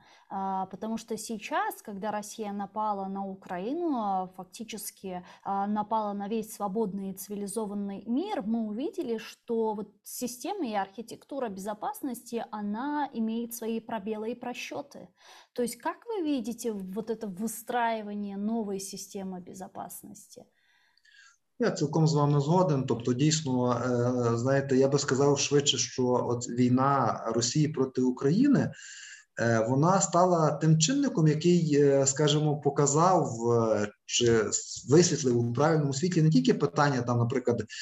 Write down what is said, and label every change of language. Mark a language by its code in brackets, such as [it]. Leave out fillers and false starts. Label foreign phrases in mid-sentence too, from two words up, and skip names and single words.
[ru] Потому что сейчас, когда Россия напала на Украину, фактически напала на весь свободный и цивилизованный мир, мы увидели, что вот система и архитектура безопасности, она имеет свои пробелы и просчеты. То есть как вы видите вот это выстраивание новой системы безопасности? [uk] Я цілком з вами згоден. Тобто, дійсно, знаєте, я би сказав швидше, що от війна Росії проти України, вона стала тим чинником, який, скажімо, показав чи висвітлив у правильному світлі не тільки питання, там, наприклад,